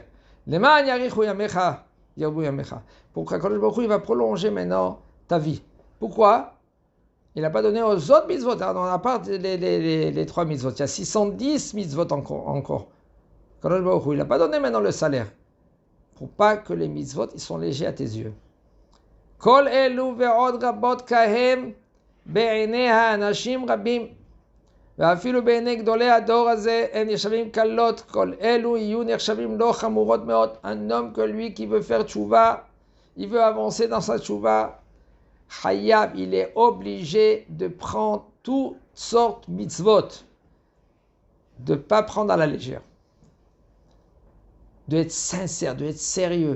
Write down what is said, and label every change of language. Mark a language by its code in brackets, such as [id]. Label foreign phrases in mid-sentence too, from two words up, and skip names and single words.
[fr] Pourquoi Kadosh Baruch Hu, il va prolonger maintenant ta vie? Pourquoi? Il n'a pas donné aux autres mitzvot, à part les 3 mitzvot. Il y a 610 mitzvot encore. Kadosh Baruch Hu, il n'a pas donné maintenant le salaire. Pour pas que les mitzvot, ils sont légers à tes yeux. [he] כל אלו ועוד רבות כהם בעיני האנשים רבים. ואפילו בעיני גדולי הדור הזה הם נחשבים קלות, כל אלו יהיו נחשבים לא חמורות מאוד. [fr] Un homme que lui qui veut faire tchouva, il veut avancer dans sa tchouva, Hayab, il est obligé de prendre toutes sortes de mitzvot, de ne pas prendre à la légère, de être sincère, de être sérieux.